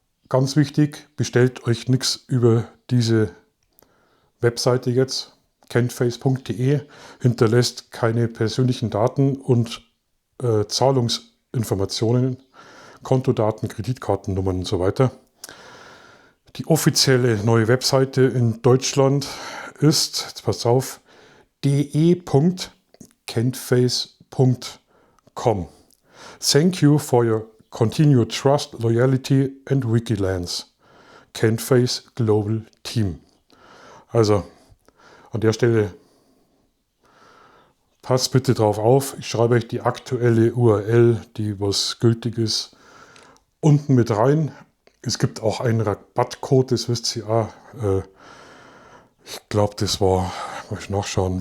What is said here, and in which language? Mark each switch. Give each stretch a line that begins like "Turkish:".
German: Ganz wichtig, bestellt euch nichts über diese Webseite jetzt, kenface.de, hinterlässt keine persönlichen Daten und Zahlungsinformationen, Kontodaten, Kreditkartennummern und so weiter. Die offizielle neue Webseite in Deutschland ist, jetzt passt auf, de.kenface.com.
English: Thank you for your continued trust, loyalty and vigilance. Kenface Global Team.
German: Also an der Stelle passt bitte drauf auf. Ich schreibe euch die aktuelle URL, die was gültig ist, unten mit rein. Es gibt auch einen Rabattcode, das wisst ihr auch. Ich glaube, das war, muss ich nachschauen.